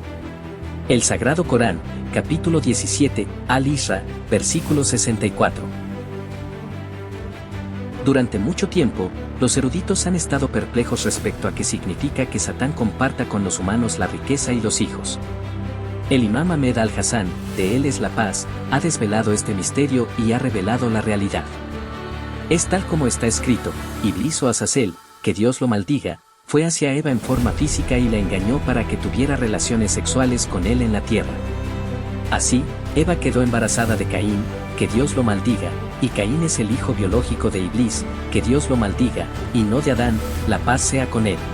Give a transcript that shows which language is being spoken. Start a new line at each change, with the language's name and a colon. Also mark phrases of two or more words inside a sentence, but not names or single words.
Spanish: El Sagrado Corán, capítulo 17, Al-Isra, versículo 64. Durante mucho tiempo, los eruditos han estado perplejos respecto a qué significa que Satán comparta con los humanos la riqueza y los hijos. El imam Ahmed al-Hassan, de Él es la paz, ha desvelado este misterio y ha revelado la realidad. Es tal como está escrito: Iblis o Azazel, que Dios lo maldiga, fue hacia Eva en forma física y la engañó para que tuviera relaciones sexuales con él en la tierra. Así, Eva quedó embarazada de Caín, que Dios lo maldiga, y Caín es el hijo biológico de Iblis, que Dios lo maldiga, y no de Adán, la paz sea con él.